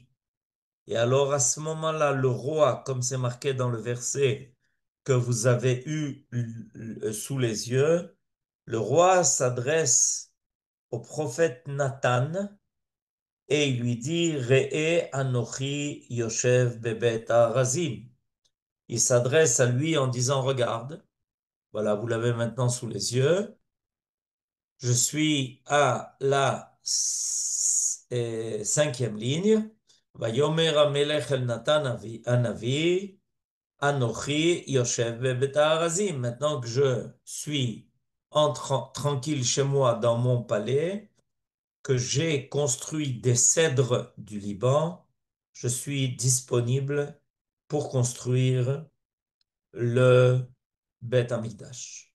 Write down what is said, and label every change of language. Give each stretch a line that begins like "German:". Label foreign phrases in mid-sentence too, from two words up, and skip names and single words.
French: Et alors à ce moment-là, le roi, comme c'est marqué dans le verset que vous avez eu sous les yeux, le roi s'adresse au prophète Nathan et il lui dit,
Hebrew: ראה אנכי יושב בבית ארזים.
French: Il s'adresse à lui en disant, regarde, voilà, vous l'avez maintenant sous les yeux, je suis à la cinquième ligne.
Hebrew: ויאמר המלך אל נתן הנביא אנכי יושב בבית ארזים.
French: Maintenant que je suis tranquille chez moi dans mon palais, que j'ai construit des cèdres du Liban, je suis disponible pour construire le Beth Amikdash.